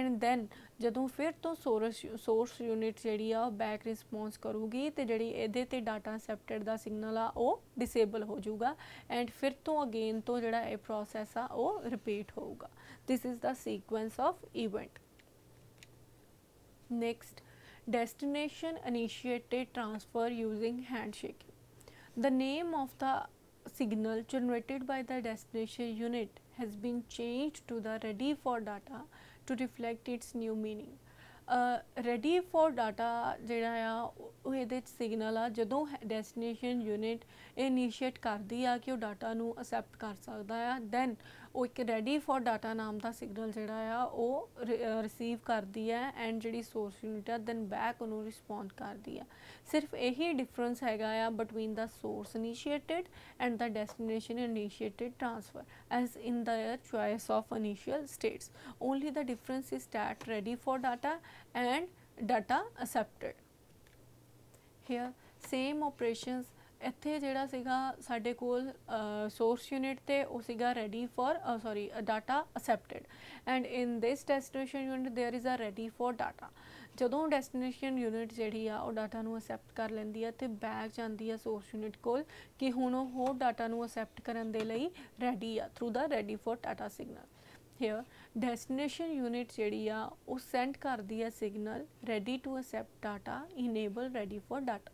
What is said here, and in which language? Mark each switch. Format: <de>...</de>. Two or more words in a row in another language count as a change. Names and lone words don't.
<en>and then</en> <pa>ਜਦੋਂ ਫਿਰ ਤੋ</pa> <en>source unit</en> <pa>ਜਿਹੜੀ ਆ</pa> <en>back response</en> <pa>ਕਰੂਗੀ ਤੋ ਜਿਹੜੀ ਇਹਦੇ ਤੇ</pa> <en>data accepted</en> <pa>ਦਾ ਸਿਗਨਲ ਆ ਵੋ ਡਿਸੇਬਲ ਹੋ ਜਾਊਗਾ ਐਂਡ ਫਿਰ ਤੋ ਅਗੇਨ ਤੋ ਜਿਹੜਾ ਯੇ ਪ੍ਰੋਸੈਸ ਆ ਵੋ ਰਿਪੀਟ ਹੋਊਗਾ।</pa> <en>This is the sequence of event. नेक्स्ट, destination initiated transfer using handshaking. The name of the signal generated by the destination unit has been changed to the ready for data to reflect its new meaning. Ready for data</en> <pa>ਜਿਹੜਾ ਆ ਉਹ ਇਹਦੇ 'ਚ ਸਿਗਨਲ ਆ ਜਦੋਂ</pa> <en>destination unit</en> <pa>ਇਨੀਸ਼ੀਏਟ ਕਰਦੀ ਆ ਕਿ ਉਹ ਡਾਟਾ ਨੂੰ ਅਸੈਪਟ ਕਰ ਸਕਦਾ ਆ ਦੈਨ ਉਹ ਇੱਕ</pa> <en>ready for data</en> <pa>ਨਾਮ ਦਾ ਸਿਗਨਲ ਜਿਹੜਾ ਆ ਉਹ ਰਿਸੀਵ ਕਰਦੀ ਹੈ ਐਂਡ ਜਿਹੜੀ</pa> <en>source unit</en> <pa>ਆ</pa> <en>then back</en> <pa>ਉਹਨੂੰ ਰਿਸਪੌਂਡ ਕਰਦੀ ਆ। ਸਿਰਫ ਇਹੀ ਡਿਫਰੈਂਸ ਹੈਗਾ ਆ</pa> <en>between the source initiated and the destination initiated transfer as in their choice of initial states. Only the difference is that ready for data and data accepted. Here same operations</en> <pa>ਇੱਥੇ ਜਿਹੜਾ ਸੀਗਾ ਸਾਡੇ ਕੋਲ</pa> <en>source unit</en> <pa>ਤੇ ਉਹ ਸੀਗਾ</pa> <en>ready for data accepted and in this destination unit there is a ready for data.</en> <pa>ਜਦੋਂ</pa> <en>destination unit</en> <pa>ਜਿਹੜੀ ਆ ਉਹ ਡਾਟਾ ਨੂੰ ਅਸੈਪਟ ਕਰ ਲੈਂਦੀ ਆ ਤੇ ਬੈਕ ਜਾਂਦੀ ਆ</pa> <en>source unit</en> <pa>ਕੋਲ ਕਿ ਹੁਣ ਉਹ ਡਾਟਾ ਨੂੰ ਅਸੈਪਟ ਕਰਨ ਦੇ ਲਈ ਰੈਡੀ ਆ</pa> <en>through the ready for data signal. here destination unit</en> <pa>ਜਿਹੜੀ ਆ ਉਹ ਸੈਂਡ ਕਰਦੀ ਆ</pa> <en>signal ready to accept data enable ready for data.</en>